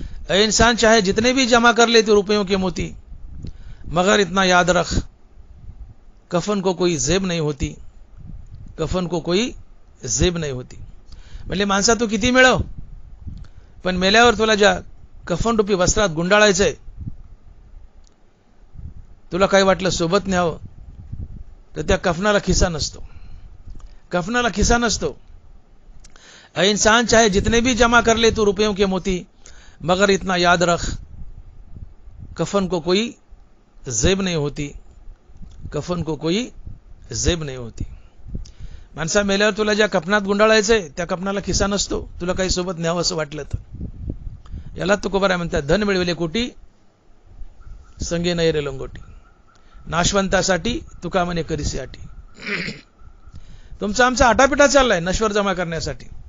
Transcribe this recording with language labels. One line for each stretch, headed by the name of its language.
Hindi: ए इंसान चाहे जितने भी जमा कर ले तो रुपयों के मोती, मगर इतना याद रख कफन को कोई जेब नहीं होती. कफन को कोई जेब नहीं होती.
Marathi: म्हणजे माणसा तू किती मिळव, पण मेल्यावर तुला ज्या कफन रूपी वस्त्रात गुंडाळायचंय, तुला काही वाटलं सोबत न्यावं, तर त्या कफनाला खिसा नसतो. कफनाला खिसा नसतो.
Hindi: ए इंसान चाहे जितने भी जमा कर ले तो रुपयों के मोती, मगर इतना याद रख कफन को कोई जेब नहीं होती. कफन को कोई जेब नहीं होती.
Marathi: माणसा मेल्यावर तुला ज्या कफनात गुंडाळायचंय त्या कफनाला खिसा नसतो, तुला काही सोबत न्यावं असं वाटलं तर. याला तुकोबाराय म्हणतात धन मिळविले कोटी संगे नयरे लंगोटी. नाशवंतासाठी तुका म्हणे करीसी अटी. तुमचा आमचा आटापिटा चाललाय नश्वर जमा करण्यासाठी.